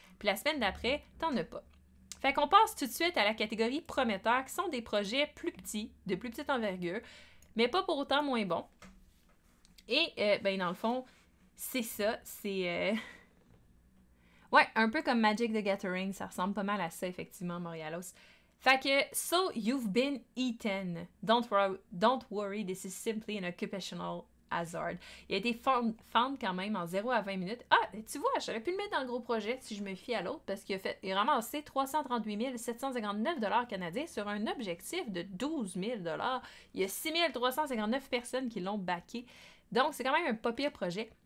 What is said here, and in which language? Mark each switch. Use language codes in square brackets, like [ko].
[fr] Puis la semaine d'après, t'en as pas. Fait qu'on passe tout de suite à la catégorie prometteurs, qui sont des projets plus petits, de plus petite envergure, mais pas pour autant moins bons. Et, ben dans le fond, c'est ça, c'est... Ouais, un peu comme Magic the Gathering, ça ressemble pas mal à ça, effectivement, Montréalos. Fait que, [en] so you've been eaten. Don't worry, this is simply an occupational hazard. [fr] Il a été found quand même en 0 à 20 minutes. Ah, tu vois, j'aurais pu le mettre dans le gros projet si je me fie à l'autre parce qu'il a ramassé 338 759$ canadiens sur un objectif de 12 000$. Il y a 6 359 personnes qui l'ont backé. Donc, c'est quand même un pas pire projet.